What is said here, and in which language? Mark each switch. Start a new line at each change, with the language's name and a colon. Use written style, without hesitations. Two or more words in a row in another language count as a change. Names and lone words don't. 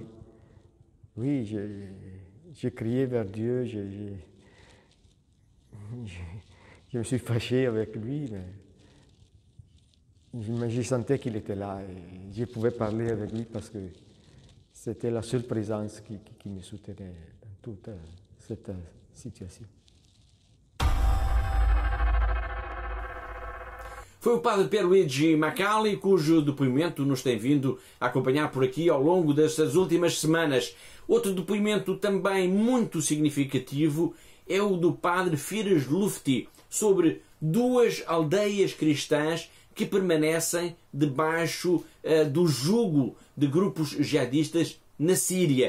French: Oui, j'ai crié vers Dieu, je me suis fâché avec lui, mais je sentais qu'il était là et je pouvais parler avec lui parce que c'était la seule présence qui me soutenait dans toute cette situation.
Portuguese: foi o padre Pierluigi Macali, cujo depoimento nos tem vindo a acompanhar por aqui ao longo destas últimas semanas. Outro depoimento também muito significativo é o do padre Firas Lufti, sobre 2 aldeias cristãs que permanecem debaixo do jugo de grupos jihadistas na Síria.